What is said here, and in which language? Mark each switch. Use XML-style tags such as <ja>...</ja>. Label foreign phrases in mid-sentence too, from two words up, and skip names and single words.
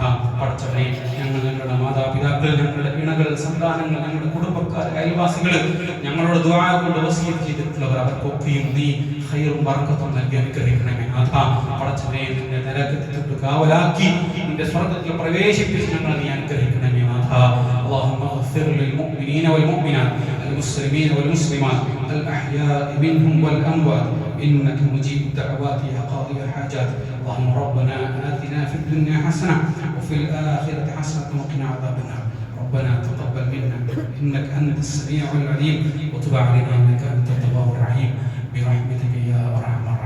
<ml>പടച്ചവനെ, ഞങ്ങൾ, ഞങ്ങളുടെ മാതാപിതാക്കൾ, ഞങ്ങളുടെ ഇണകൾ, സന്താനങ്ങൾ, ഞങ്ങളുടെ കുടുംബക്കാർ, അയൽവാസികൾ, ഞങ്ങളോട് ദുആ കൊണ്ട് വസിയത്ത് ചെയ്തിട്ടുള്ളവർ, അവർക്കൊക്കെയും നീ ഖൈറും ബർക്കത്തും നൽകി അനുഗ്രഹിക്കണമേ നാഥ. പടച്ചവനെ, നിന്റെ നരകത്തിൽ തൊട്ട് കാവലാക്കി നിന്റെ സ്വർഗ്ഗത്തിൽ പ്രവേശിപ്പിച്ച് ഞങ്ങളെ നീ അനുഗ്രഹിക്കണമേ നാഥ.</ml> <ar>اللهم اغفر للمؤمنين والمؤمنات المسلمين والمسلمات الأحياء منهم والأموات إنك مجيب الدعوات يا قاضي الحاجات. اللهم ربنا آتنا في الدنيا حسنة وفي الآخرة حسنة وقنا عذاب النار. ربنا تقبل منا إنك أنت السميع العليم وتب علينا إنك أنت التواب الرحيم برحمتك يا أرحم</ar>